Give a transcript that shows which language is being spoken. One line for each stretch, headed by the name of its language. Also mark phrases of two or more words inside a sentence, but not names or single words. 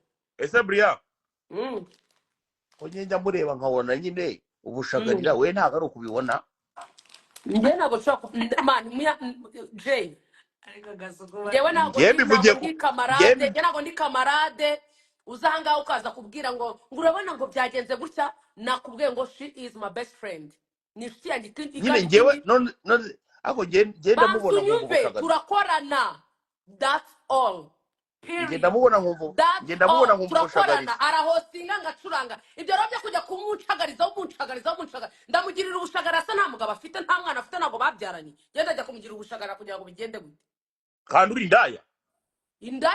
Kinyarwanda: Ese Briane ko njya mureba nkabona nyine ubushagarira we ntago ari ukubibona. Njye ntabwo nshaka Jay ariko Gasuku njyewe ntabwo ndi kamarade uzanga ukaza kubwira ngo urabona ngo byagenze gutya. Nakubwiye ngo
English: she is my best friend,
Kinyarwanda: ni inshuti yanjye nyine njyewe none ako genda mubona ngo turakorana,
English: that's all.
Kinyarwanda: Ngenda mubona nkumva turakorana, arahostinga ngacuranga. Ibyo rero byo kujya kumucagariza ndamugirira ubushagara asa nta mugabo afite, nta mwana afite, ntabwo babyaranye. Genda ajya kumugirira ubushagara kugira ngo bigende gute? Kandi uri indaya